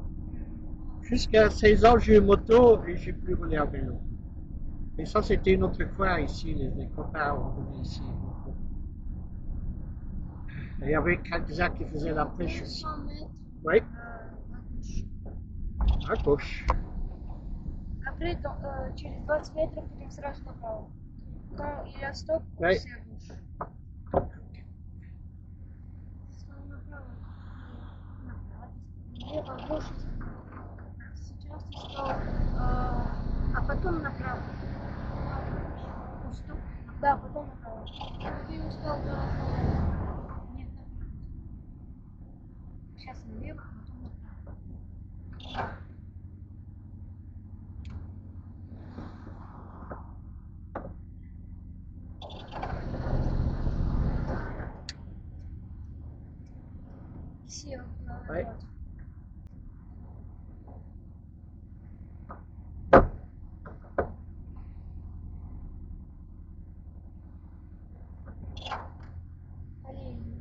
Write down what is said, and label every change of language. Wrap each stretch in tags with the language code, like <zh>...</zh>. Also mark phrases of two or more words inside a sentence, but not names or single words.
<fr>Jusqu'à 16 ans, j'ai eu moto et j'ai plus roulé à vélo. Mais ça, c'était une autre fois ici, les copains ont venu ici. Et il y avait quelques-uns qui faisaient la pêche aussi. 100 mètres Oui, à gauche. à gauche. Après,</fr> <ru>через 20 метров потом сразу направо.</ru> <fr>Quand il y a stop, Oui. c'est à gauche.</fr> <ru>Направо. Налево,</ru> <fr>à gauche.</fr> <ru>Сейчас ты стал, а потом направо. Стоп. Да, потом направо. Ты устал направо. Нет, направо. Сейчас налево, а потом направо.</ru> <fr>Ici, Oui. Allez.</fr>